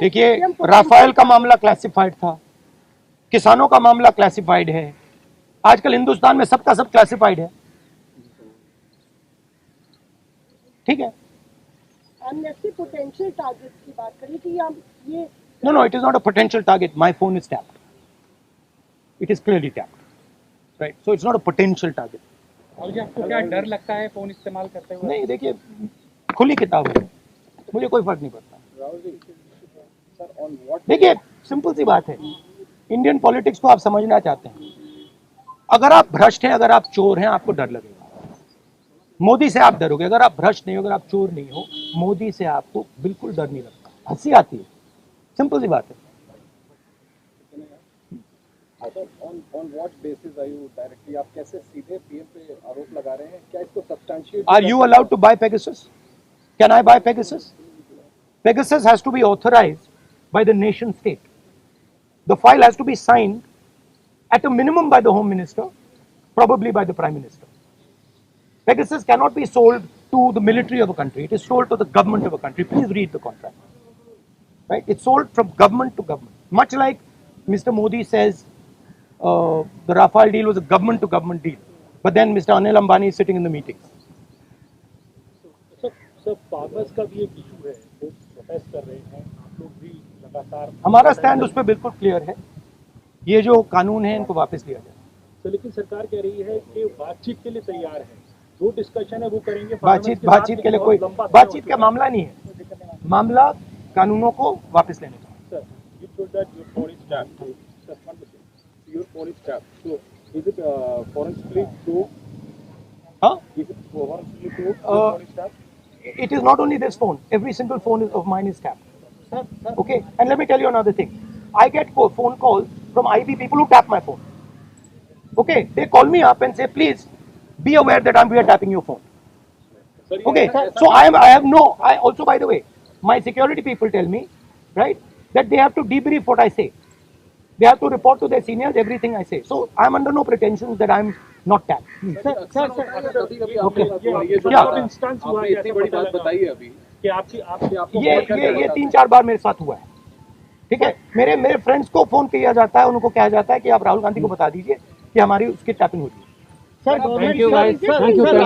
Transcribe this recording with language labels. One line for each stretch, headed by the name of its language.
Hindi: देखिए, राफेल का मामला क्लासिफाइड था, किसानों का मामला क्लासिफाइड है, आजकल हिंदुस्तान में सबका सब क्लासिफाइड है, ठीक है। एमनेस्टी पोटेंशियल टारगेट्स की बात करी कि हम ये
English: No, it is not a potential target. My phone is tapped. It is clearly tapped. Right? So it's not a potential target.
Hindi: और आपको क्या डर लगता है फोन इस्तेमाल करते हुए? नहीं, देखिए, खुली किताब है, मुझे कोई फर्क नहीं पड़ता। देखिए, सिंपल सी बात है, इंडियन पॉलिटिक्स को आप समझना चाहते हैं, अगर आप भ्रष्ट हैं, अगर आप चोर हैं, आपको डर लगेगा, मोदी से आप डरोगे। अगर आप भ्रष्ट नहीं हो, अगर आप चोर नहीं हो, मोदी से आपको बिल्कुल डर नहीं लगता, हंसी आती है, सिंपल सी बात है।
English: On what basis are you directly,
Hindi: आप कैसे सीधे पीएम पे आरोप लगा रहे हैं? क्या इसको substantiate?
English: Are you allowed to buy Pegasus? Can I buy Pegasus? Pegasus has to be authorized by the nation state. The file has to be signed at a minimum by the Home Minister, probably by the Prime Minister. Pegasus cannot be sold to the military of a country. It is sold to the government of a country. Please read the contract. Right? It's sold from government to government. Much like Mr. Modi says the Rafale deal was a government to government deal. But then Mr. Anil Ambani is sitting in the meetings.
Hindi: Sir farmers का भी एक issue है, वो protest कर रहे हैं, आप लोग भी लगातार। हमारा स्टैंड उस पर बिल्कुल क्लियर है, ये जो कानून है इनको वापस लिया जाए। तो लेकिन सरकार कह रही है कि बातचीत के लिए तैयार है, जो डिस्कशन है वो करेंगे। बातचीत के लिए कोई बातचीत का मामला नहीं है, मामला कानूनों को वापस लेने का।
English: Sir, you told that your phone is tapped. Sir, one second. Your phone is tapped. So, is it forensically proved? Huh? Is it forensically proved? Your phone is tapped? It is not only this phone. Every single phone of mine is tapped. Sir, Okay, and let me tell you another thing. I get phone calls from IB people who tap my phone. Okay, they call me up and say, please be aware that we are tapping your phone. Okay, so I also, by the way, my security people tell me, right, that they have to debrief what I say. They have to report to their seniors everything I say. So I'm under no pretensions that I'm not tapped.
Hindi: कभी-कभी क्या? आपने इतनी बड़ी बात बताई है अभी कि आपको ये 3-4 बार मेरे साथ हुआ है, ठीक है। मेरे फ्रेंड्स को फोन किया जाता है, उनको कहा जाता है कि आप राहुल गांधी को बता दीजिए कि हमारी उसकी टैपिंग हो रही है। Sir,
English: Thank you guys. Thank you.